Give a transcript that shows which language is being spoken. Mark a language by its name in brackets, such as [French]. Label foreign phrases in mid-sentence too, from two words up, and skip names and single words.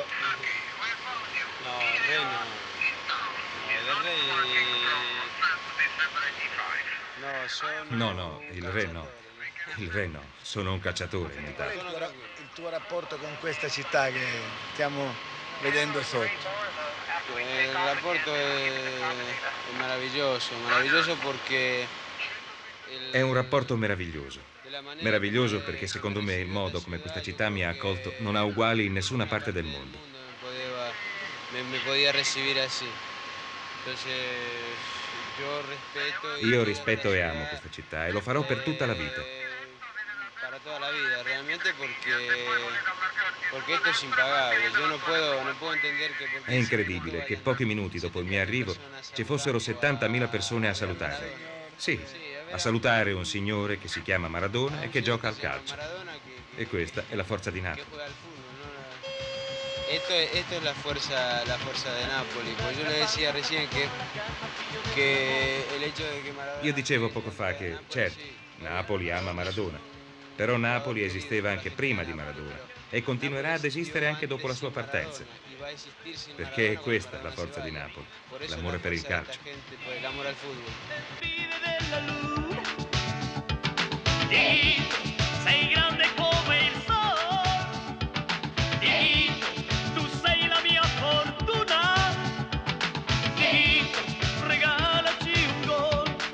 [Italian] No, il re no. No, del re... No, sono... No, il re no. Il re no, sono un cacciatore in Qual è Italia. il tuo rapporto con questa città che stiamo vedendo sotto? [Spanish] El rapporto es maravilloso porque... [Italian] È un rapporto meraviglioso. Meraviglioso perché secondo me il modo come questa città mi ha accolto non ha uguali in nessuna parte del mondo. [Spanish] Me podía recibir así. Entonces, [Italian] Io rispetto e amo questa città e lo farò per tutta la vita. [Spanish] Para toda la vida, realmente porque esto es impagable. Yo no puedo entender que... [Italian] È incredibile che pochi minuti dopo il mio arrivo ci fossero 70.000 persone a salutarmi. Sì, a salutare un signore che si chiama Maradona e che gioca al calcio. E questa è la forza di Napoli. [Spanish] Esto es la fuerza de Napoli. Pues yo le decía recién que el hecho de que Maradona... [Italian] Io dicevo poco fa che, certo, Napoli ama Maradona, però Napoli esisteva anche prima di Maradona e continuerà ad esistere anche dopo la sua partenza, perché è questa la forza di Napoli, l'amore per il calcio. L'amore al football. Sei grande come il sole, tu sei la mia fortuna, regalaci un gol.